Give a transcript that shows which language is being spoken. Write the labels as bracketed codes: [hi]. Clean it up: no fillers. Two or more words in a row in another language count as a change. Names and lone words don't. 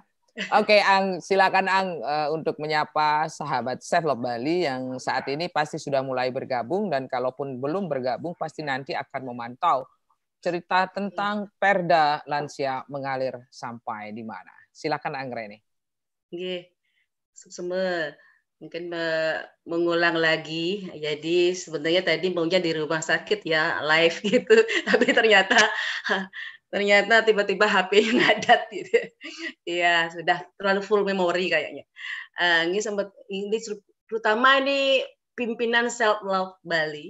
[id] Oke, Ang, silakan Ang untuk menyapa sahabat Self-Love Bali yang saat ini pasti sudah mulai bergabung dan kalaupun belum bergabung pasti nanti akan memantau cerita tentang Perda Lansia mengalir sampai di mana. Silakan Anggreni. Nggih. Suksema mungkin mengulang lagi. Jadi sebenarnya tadi maunya di rumah sakit ya live gitu, tapi ternyata tiba-tiba HP ngadat gitu. Iya, sudah terlalu full memori kayaknya. Ini terutama ini pimpinan Self Love Bali.